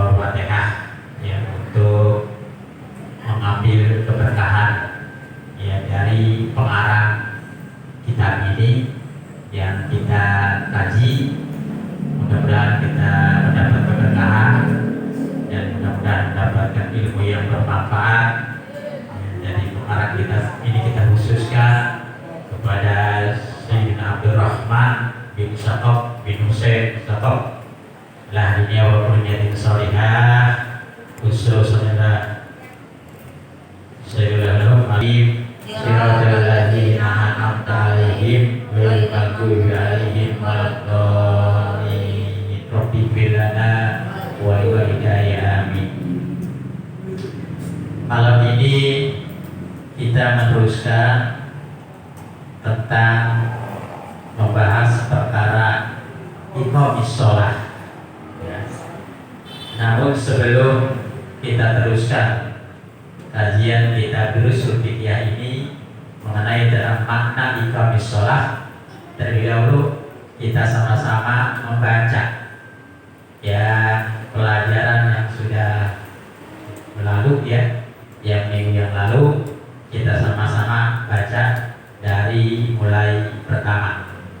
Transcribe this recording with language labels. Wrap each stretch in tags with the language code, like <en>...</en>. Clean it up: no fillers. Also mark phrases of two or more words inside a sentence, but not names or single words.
<id>Al-Fatihah ya untuk mengambil keberkahan ya dari pengarang kitab ini yang kita kaji. Mudah-mudahan kita mendapat keberkahan dan mudah-mudahan mendapatkan ilmu yang bermanfaat. Jadi pengarang kita ini kita khususkan kepada Sayyidina Abdurrahman bin Syatok bin Husain Syatok lah dunia wa kulliyatin sholihah khususnya Sayyidina Alim</id> <ar>صراط الذين أنعمت عليهم غير المغضوب عليهم ولا الضالين رب اغفر لنا</ar> <id>wa hidayah amin. Malam ini kita meneruskan tentang membahas perkara</id> <ar>إقامة الصلاة</ar> <id>ya. Namun sebelum kita teruskan kajian kita</id> <ar>الدروس الفقهية</ar> <id>ini mengenai dalam makna</id> <ar>إقامة الصلاة,</ar> <id>terlebih dahulu kita sama-sama membaca ya pelajaran yang sudah berlalu ya, yang minggu yang lalu kita sama-sama baca dari mulai pertama.</id>